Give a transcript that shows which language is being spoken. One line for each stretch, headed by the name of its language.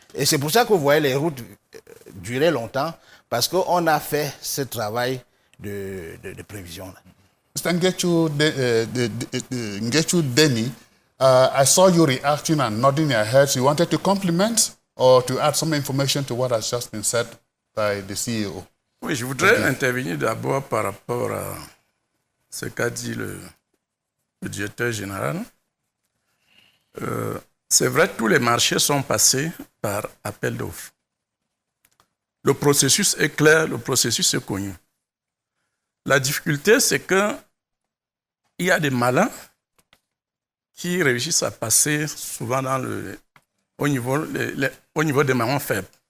French: Et c'est pour ça que vous voyez les routes durer longtemps, parce qu'on a fait ce travail de prévision.
English: Mr. Ngechu Deni, I saw you reacting and nodding your heads. You wanted to compliment or to add some information to what has just been said by the CEO?
French: Oui, je voudrais intervenir d'abord par rapport à ce qu'a dit le directeur général. C'est vrai que tous les marchés sont passés par appel d'offres. Le processus est clair, le processus est connu. La difficulté, c'est qu'il y a des malins qui réussissent à passer souvent au niveau des maillons faibles.